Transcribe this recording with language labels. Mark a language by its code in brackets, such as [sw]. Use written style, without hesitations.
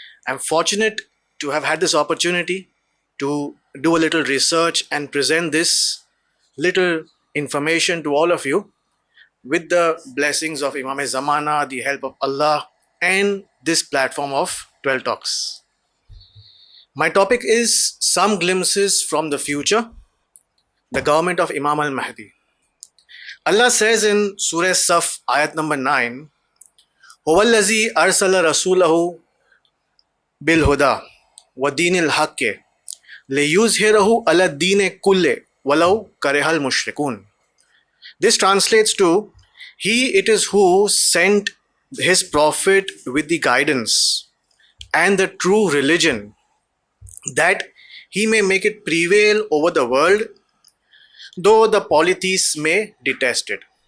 [en] I'm fortunate to have had this opportunity to do a little research and present this little information to all of you with the blessings of Imam Zamana, the help of Allah, and this platform of 12 Talks. My topic is Some Glimpses from the Future, the Government of Imam al-Mahdi. Allah says in Surah Saf, ayat number 9, [ar] هُوَ الَّذِي أَرْسَلَ رَسُولَهُ بِالْهُدَى وَدِينِ الْحَقِّ لِيُظْهِرَهُ عَلَى الدِّينِ كُلِّهِ وَلَوْ كَرِهَ الْمُشْرِكُونَ. [en] This translates to, He it is who sent His Prophet with the guidance and the true religion, that He may make it prevail over the world, though the polytheists may detest it.